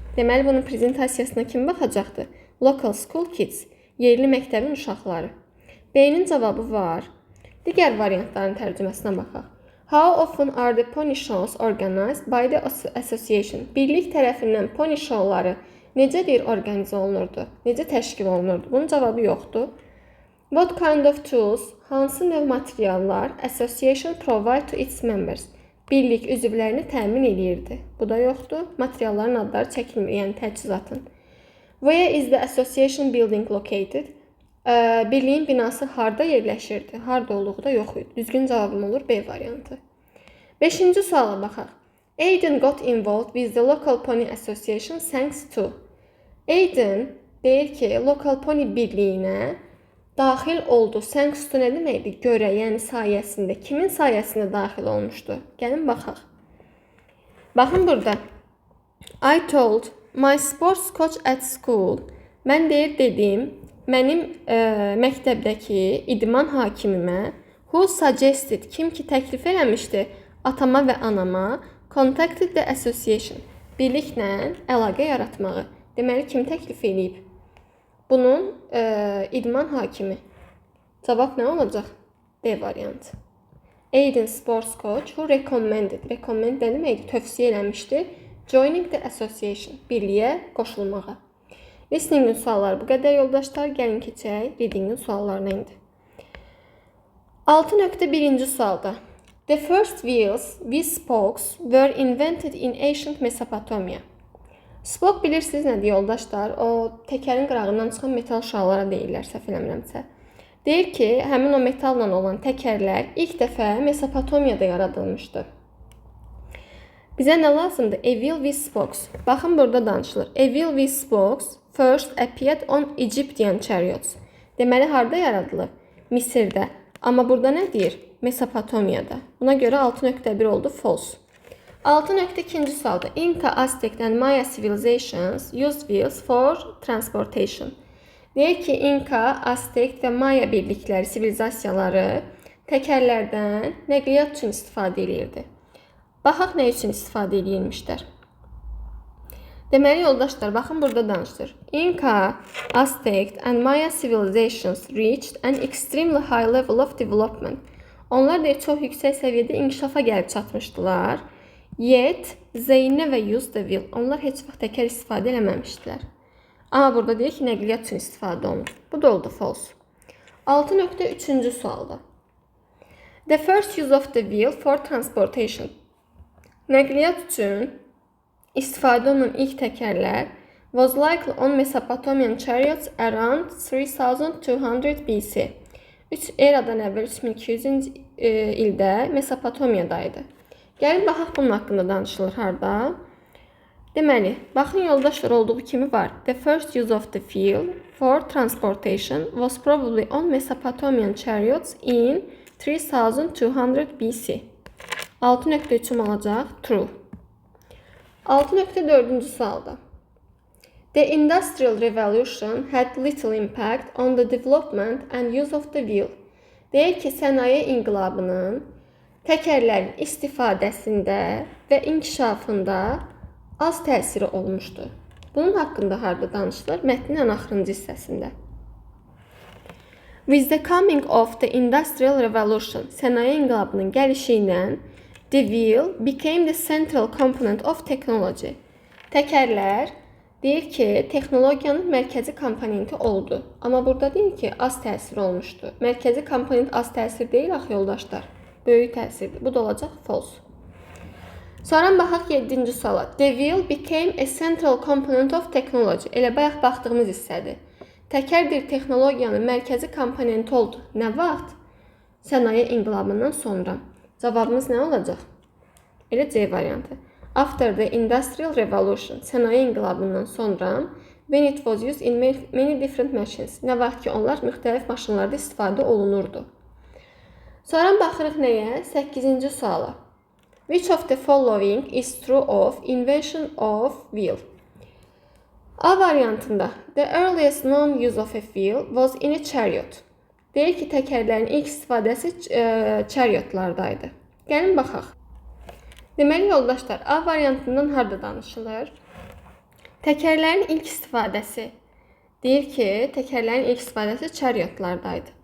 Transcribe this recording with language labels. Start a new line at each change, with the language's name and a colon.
Azerbaijani: Deməli, bunun prezentasiyasına kim baxacaqdı?
English: Local school kids,
Azerbaijani: yerli məktəbin uşaqları. B-nin cavabı var. Digər variantların tərcüməsinə baxaq.
English: How often are the pony shows organized by the association?
Azerbaijani: Birlik tərəfindən pony showları necə organizə olunurdu? Necə təşkil olunurdu? Bunun cavabı yoxdur.
English: What kind of tools,
Azerbaijani: hansı növ materiallar
English: association provide to its members?
Azerbaijani: Birlik üzvlərini təmin edirdi. Bu da yoxdur. Materialların adları çəkilmir, yəni təchizatın.
English: Where is the association building located?
Azerbaijani: Birliyin binası harda yerləşirdi? Harda olduğu da yox idi. Düzgün cavabım olur B variantı. 5-ci suala baxaq.
English: Aiden got involved with the local pony association thanks to.
Azerbaijani: Aiden deyir ki, local pony birliyinə daxil oldu. Thanks to nə deməkdir? Görə, yəni sayəsində. Kimin sayəsində daxil olmuşdu? Gəlin baxaq. Baxın burada.
English: I told my sports coach at school.
Azerbaijani: Mən dedim, mənim məktəbdəki idman hakimimə
English: who suggested,
Azerbaijani: kim ki təklif eləmişdi atama və anama
English: contacted the association,
Azerbaijani: birliklə əlaqə yaratmağı. Deməli, kim təklif edib? Bunun idman hakimi. Cavab nə olacaq? D variantı.
English: Aiden sports coach who recommended.
Azerbaijani: Recommend nə deməkdir? Tövsiyə eləmişdi.
English: Joining the association.
Azerbaijani: Birliyə qoşulmağa. Listeningin sualları bu qədər yoldaşlar. Gəlin keçək readingin suallarına indi. 6.1-ci sualda.
English: The first wheels with spokes were invented in ancient Mesopotamia.
Azerbaijani: Spoke bilirsiniz nədir yoldaşlar? O təkərin qırağından çıxan metal şallara deyirlər, səhv eləmirəmsə. Deyir ki, həmin o metalla olan təkərlər ilk dəfə Mesopotamiyada yaradılmışdı. Bizə nə lazımdır?
English: A wheel with spokes.
Azerbaijani: Baxın, burada danışılır.
English: A wheel with spokes first appeared on Egyptian chariots.
Azerbaijani: Deməli, harda yaradılıb? Misirdə. Amma burada nə deyir? Mesopotamiyada. Buna görə 6.1 oldu false. 6.2 sualda
English: Inca, Aztec and Maya civilizations used wheels for transportation.
Azerbaijani: Deyir ki, Inca, Aztec və Maya birlikləri, sivilizasiyaları təkərlərdən nəqliyyat üçün istifadə edirdi. Baxaq nə üçün istifadə edilmişlər. Deməli, yoldaşlar, baxın burada danışır.
English: Inca, Aztec and Maya civilizations reached an extremely high level of development.
Azerbaijani: Onlar da çox yüksək səviyyədə inkişafa gəlib çatmışdılar.
English: Yet, they never used the wheel.
Azerbaijani: Onlar heç vaxt təkər istifadə eləməmişdilər. Amma burada deyir ki, nəqliyyat üçün istifadə olunur. Bu da oldu false. 6.3 sualda.
English: The first use of the wheel for transportation.
Azerbaijani: Nəqliyyat üçün istifadə olunan ilk təkərlər
English: was likely on Mesopotamian chariots around 3200 BC.
Azerbaijani: Eradan əvvəl 3200 ildə Mesopotamiyadaydı. Gəlin, baxaq bunun haqqında danışılır harda. Deməli, baxın yoldaşlar olduğu kimi var.
English: The first use of the wheel for transportation was probably on Mesopotamian chariots in 3200 BC.
Azerbaijani: 6.3 olacaq. True. 6.4 sualda.
English: The Industrial Revolution had little impact on the development and use of the wheel.
Azerbaijani: Deyir ki, sənaye inqilabının təkərlərin istifadəsində və inkişafında az təsiri olmuşdu. Bunun haqqında harda danışılır? Mətnin ən axırıncı hissəsində.
English: With the coming of the Industrial Revolution,
Azerbaijani: sənaye inqilabının gəlişi ilə
English: the wheel became the central component of technology.
Azerbaijani: Təkərlər deyir ki, texnologiyanın mərkəzi komponenti oldu. Amma burada deyir ki, az təsir olmuşdu. Mərkəzi komponent az təsir deyil, axı yoldaşlar. Böyük təsirdir. Bu da olacaq false. Sonra baxaq 7-ci suala.
English: The wheel became a central component of technology.
Azerbaijani: Elə bayaq baxdığımız hissədir. Təkərdir texnologiyanın mərkəzi komponenti oldu. Nə vaxt? Sənaye inqilabından sonra. Cavabımız nə olacaq? Elə C variantı.
English: After the Industrial Revolution,
Azerbaijani: sənaye inqilabından sonra,
English: when it was used in many different machines.
Azerbaijani: Nə vaxt ki, onlar müxtəlif maşınlarda istifadə olunurdu. Sonra baxırıq nəyə? 8-ci suala.
English: Which of the following is true of invention of wheel?
Azerbaijani: A variantında,
English: the earliest known use of a wheel was in a chariot.
Azerbaijani: Deyir ki, təkərlərin ilk istifadəsi chariotlardaydı. Gəlin baxaq. Deməli, yoldaşlar, A variantından harda danışılır? Təkərlərin ilk istifadəsi. Deyir ki, təkərlərin ilk istifadəsi chariotlardaydı.